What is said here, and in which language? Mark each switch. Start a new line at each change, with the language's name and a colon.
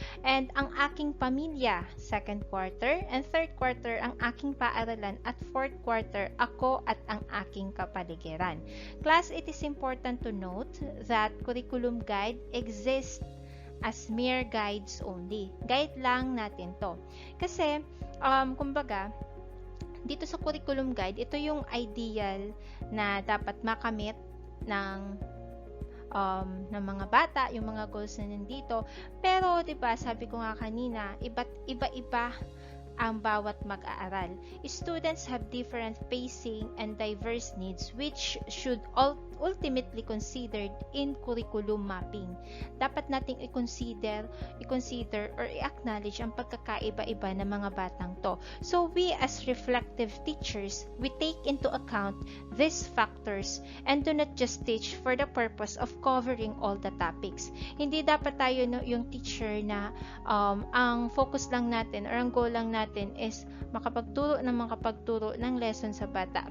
Filipino: And ang aking pamilya,
English: second quarter. And third quarter,
Filipino: ang aking paaralan. At
English: fourth quarter,
Filipino: ako at ang aking kapaligiran.
English: Class, it is important to note that curriculum guide exists as mere guides only.
Filipino: Guide lang natin to. Kasi, kumbaga, dito sa curriculum guide, ito yung ideal na dapat makamit ng mga bata, yung mga goals na nandito. Pero, 'di ba, sabi ko nga kanina, iba-iba ang bawat mag-aaral.
English: Students have different pacing and diverse needs which should ultimately considered in curriculum mapping.
Filipino: Dapat nating
English: i-consider or i-acknowledge
Filipino: ang pagkakaiba-iba ng mga batang to.
English: So we as reflective teachers, we take into account these factors and do not just teach for the purpose of covering all the topics.
Filipino: Hindi dapat tayo yung teacher na ang focus lang natin or ang goal lang natin is makapagturo ng lesson sa bata.